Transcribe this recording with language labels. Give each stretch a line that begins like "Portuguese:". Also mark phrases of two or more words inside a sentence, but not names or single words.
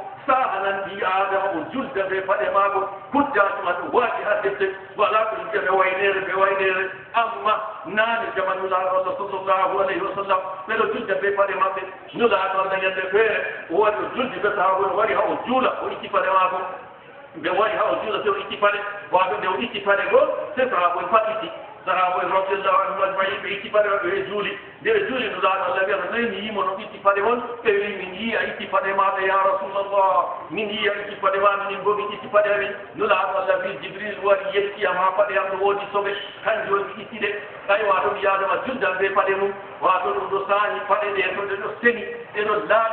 Fula: sahanan ɓi adama o julda be paɗe maako hujjaji ma ɗum waati ha defte wala ko yimɓe ɓe waynere amma naane jaman nulaaɗo allah
Arabic: صلى الله عليه وسلم
Fula: ɓeɗo julda be paɗe maɓɓe nulaaɗo allah ñande feere o wari o juldi be sahaba o wari ha o juula o itti paɗe maako ɓe waɗi ha o juula se o itti paɗe wato nde o itti paɗe goo se sahaba en pat itti sahaba en
Arabic: رضي الله عنهم أجمعين
Fula: ɓe itti paɗe maɓɓe ɓe juuli nde ɓe juuli nulaaɗo allah wiyata nayi mi yimo no itti paɗe on ɓe wi min yii a itti paɗe maɗa
Arabic: يا رسول الله
Fula: min yii a itti paɗe ma minin bo min itti paɗe amin nulaaɗo allah wi jibril wari yettiyam ha paɗe am no woodi soɓe kanjum on mi itti ɗe ɓay wato mi yadama juddan be paɗe mum wato ɗum ɗo saani paɗe ɗe to ɗe ɗo seni ɗeɗo laaɓi